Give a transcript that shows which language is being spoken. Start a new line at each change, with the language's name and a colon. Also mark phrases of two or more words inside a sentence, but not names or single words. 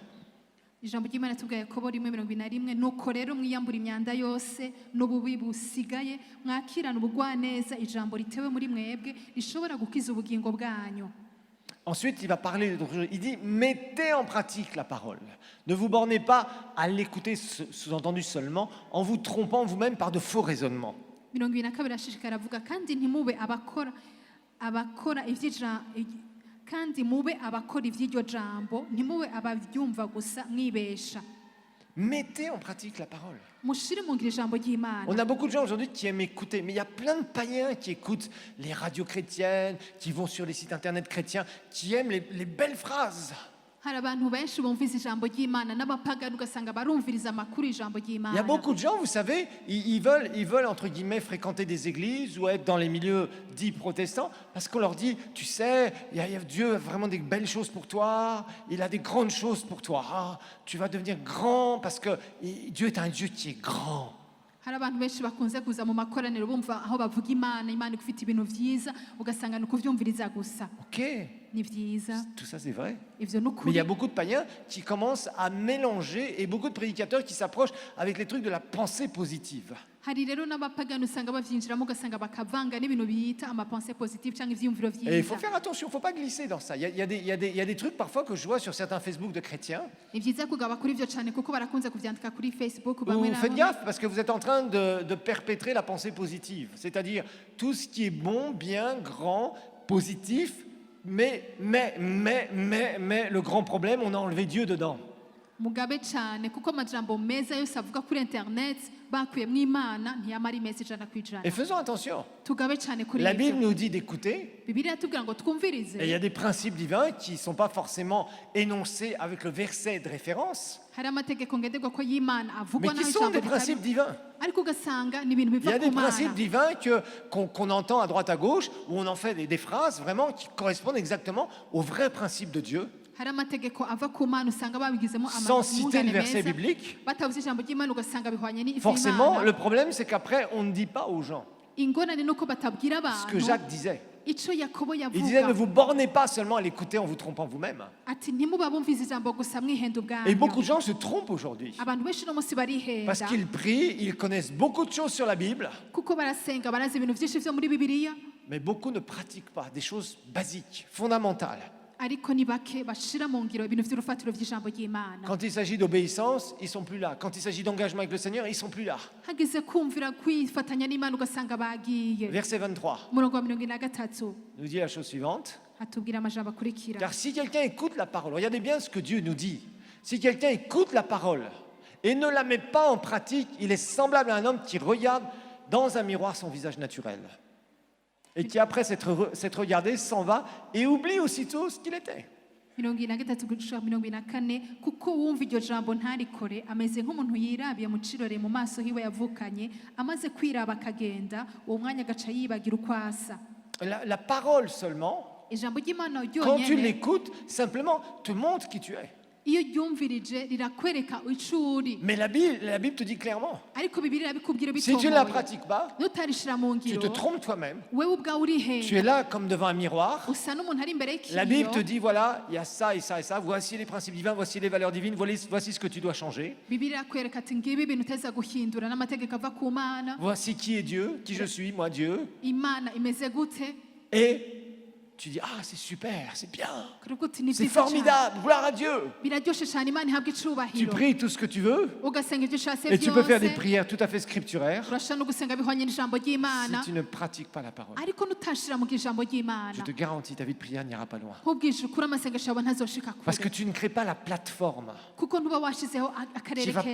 Rundi: ijambo ry'Imana tubwa Yakobo 1:21 nuko rero mwiyambura imyanda yose n'ububi busigaye mwakirana ubugwaneza ijambo ritewe muri mwebwe rishobora gukiza ubugingo bwanyu.
French: Ensuite, il va parler, il dit, mettez en pratique la parole. Ne vous bornez pas à l'écouter, sous-entendu seulement, en vous trompant vous-même par de faux raisonnements.
Rundi: 22 ashishikara avuga kandi ntimube abakora kandi mube abakora ivy'iryo jambo ntimube abavyumva gusa mwibesha.
French: Mettez en pratique la parole.
Rundi: mushire mu ngiro ijambo ry'Imana.
French: On a beaucoup de gens aujourd'hui qui aiment écouter, mais il y a plein de païens qui écoutent les radios chrétiennes, qui vont sur les sites internet chrétiens, qui aiment les belles phrases.
Rundi: hari abantu benshi bumvise ijambo ry'Imana n'abapagani ugasanga barumviriza amakuru y'ijambo
French: Il y a
Rundi: ry'Imana.
French: beaucoup de gens, vous savez, ils veulent entre guillemets fréquenter des églises ou être dans les milieux dits protestants parce qu'on leur dit, tu sais, Dieu a vraiment des belles choses pour toi, il a des grandes choses pour toi. Ah, tu vas devenir grand parce que Dieu est un Dieu qui est grand.
Rundi: hari abantu benshi bakunze kuza mu makoraniro bumva aho bavuga Imana igufite ibintu vyiza ugasanga ni ukuvyumviriza gusa. Ok, ni byiza
French: Tout ça, c'est vrai.
Rundi: ivyo ni
French: Mais il
Rundi: ukuri
French: y a beaucoup de païens qui commencent à mélanger et beaucoup de prédicateurs qui s'approchent avec les trucs de la pensée positive.
Rundi: hari rero n'abapagani usanga bavyinjiramo ugasanga bakavanga n'ibintu bita amapense positive cyangwa ivyiyumviro
French: Et il faut
Rundi: vyiza
French: faire attention, il ne faut pas glisser dans ça. Il y a des trucs parfois que je vois sur certains Facebook de chrétiens.
Rundi: ni byiza kugaba kuri ivyo cyane kuko barakunze kuvyandika kuri Facebook
French: Où
Rundi: bamwe na
French: faites
Rundi: bamwe
French: gaffe parce que vous êtes en train de perpétrer la pensée positive. C'est-à-dire tout ce qui est bon, bien, grand, positif, mais le grand problème, on a enlevé Dieu dedans.
Rundi: mugabe cyane kuko amajambo meza yose avuga kuri internet bakuyemo imana ntiyamara imezi ijana ku ijana
French: Et faisons attention.
Rundi: tugabe cyane kuri
French: La Bible
Rundi: ivyo
French: nous dit d'écouter.
Rundi: bibiliya tubwira ngo twumvirize
French: Et il y a des principes divins qui ne sont pas forcément énoncés avec le verset de référence,
Rundi: hari amategeko ngenderwa ko y'imana
French: mais
Rundi: avugwa
French: qui
Rundi: naho
French: sont
Rundi: ijambo
French: des
Rundi: ritari
French: principes divins.
Rundi: ariko ugasanga ni ibintu
French: Il y
Rundi: biva
French: a des
Rundi: ku mana
French: principes divins qu'on entend à droite à gauche, où on en fait des phrases vraiment qui correspondent exactement aux vrais principes de Dieu,
Rundi: hari amategeko ava ku mana usanga babigizemo
French: sans citer le
Rundi: amahungane
French: verset
Rundi: meza
French: biblique.
Rundi: batavuze ijambo ry'imana ugasanga bihwanye
French: Forcément,
Rundi: n'ivy'imana
French: le problème, c'est qu'après, on ne dit pas aux gens
Rundi: ingorane nuko batabwira
French: ce que
Rundi: abantu
French: Jacques disait.
Rundi: ico yakobo
French: Il disait, ne
Rundi: yavuga
French: vous bornez pas seulement à l'écouter en vous trompant vous-même.
Rundi: ati ntimuba bumviza ijambo gusa mwihenda
French: Et beaucoup
Rundi: ubwanyu
French: de gens se trompent aujourd'hui.
Rundi: abantu benshi uno munsi barihenda
French: Parce qu'ils prient, ils connaissent beaucoup de choses sur la Bible,
Rundi: kuko barasenga barazi ibintu byinshi vyo muri bibiliya
French: mais beaucoup ne pratiquent pas des choses basiques, fondamentales.
Rundi: ariko ni bake bashira mu ngiro ibintu vy'urufatiro vy'ijambo ry'imana
French: Quand il s'agit d'obéissance, ils sont plus là. Quand il s'agit d'engagement avec le Seigneur, ils sont plus là.
Rundi: hageze kumvira kwifatanya n'imana ugasanga bagiye
French: Verset 23
Rundi: umurongo wa 23
French: nous dit la chose suivante.
Rundi: hatubwira amajambo akurikira
French: Car si quelqu'un écoute la parole, regardez bien ce que Dieu nous dit. Si quelqu'un écoute la parole et ne la met pas en pratique, il est semblable à un homme qui regarde dans un miroir son visage naturel. Et qui, après s'être regardé, s'en va et oublie aussitôt ce qu'il était.
Rundi: 23-24 kuko wumva iryo jambo ntarikore ameze nk'umuntu yirabiye mu cirore mu maso hiwe yavukanye amaze kwiraba akagenda uwo mwanya agaca yibagira uko asa
French: La parole seulement,
Rundi: ijambo ry'imana
French: quand tu
Rundi: ryonyene
French: l'écoutes, simplement te montre qui tu es.
Rundi: iyo ryumvirije rirakwereka ico uri
French: Mais la Bible te dit clairement,
Rundi: ariko bibiliya bikubwira
French: si tu ne la
Rundi: bitomboye
French: pratiques pas,
Rundi: nutarishira mu
French: tu
Rundi: ngiro
French: te trompes toi-même.
Rundi: wewe ubwawe
French: Tu es
Rundi: urihenda
French: là comme devant un miroir.
Rundi: usa n'umuntu ari imbere
French: La Bible te
Rundi: y'ikiyo
French: dit, voilà, il y a ça et ça et ça. Voici les principes divins, voici les valeurs divines, voici ce que tu dois changer.
Rundi: bibiliya kwereka ati ngibi ibintu uteza guhindura n'amategeko ava ku mana
French: Voici qui est Dieu, qui je suis, moi Dieu.
Rundi: imana imeze gute
French: Et tu dis, ah, c'est super, c'est bien,
Rundi: kuruko uti ni
French: c'est
Rundi: byiza cyane
French: formidable, gloire à Dieu.
Rundi: biraryoshe cyane imana ihabwa
French: Tu
Rundi: icubahiro
French: pries tout ce que tu veux
Rundi: ugasenga ibyo ushatse
French: et tu peux faire des
Rundi: byose
French: prières tout à fait scripturaires.
Rundi: urashobora no gusenga bihwanye n'ijambo ry'imana
French: Si tu ne pratiques pas la parole,
Rundi: ariko nutashira mu ijambo
French: je
Rundi: ry'imana
French: te garantis, ta vie de prière n'ira pas loin.
Rundi: nkubwije ukuri amasengesho yawe ntazoshika
French: Parce que
Rundi: kure
French: tu ne crées pas la plateforme
Rundi: kuko ntuba washizeho
French: qui
Rundi: akarere
French: va